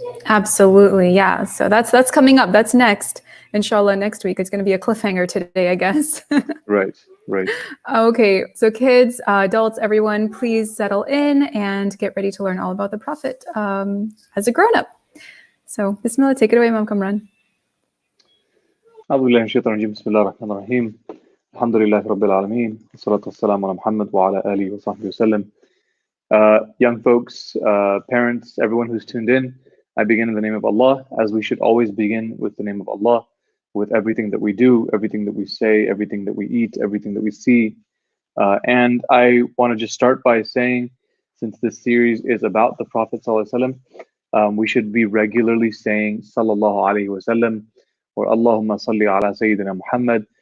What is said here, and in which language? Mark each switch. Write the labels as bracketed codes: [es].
[en] Absolutely, yeah. So that's coming up. That's next. Inshallah, next week. It's going to be a cliffhanger today, I guess. Right. Okay, so kids, adults, everyone, please settle in and get ready to learn all about the Prophet as a grown-up. So, Bismillah, take it away, Imam Kamran. [ar] أعوذ بالله من الشيطان الرجيم بسم الله الرحمن الرحيم الحمد لله رب العالمين والصلاة والسلام على محمد وعلى آله وصحبه وسلم. [en] Young folks, parents, everyone who's tuned in, I begin in the name of Allah, as we should always begin with the name of Allah, with everything that we do, everything that we say, everything that we eat, everything that we see. And I want to just start by saying, since this series is about the Prophet ﷺ, we should be regularly saying Sallallahu Alaihi Wasallam or Allahumma salli ala Sayyidina Muhammad.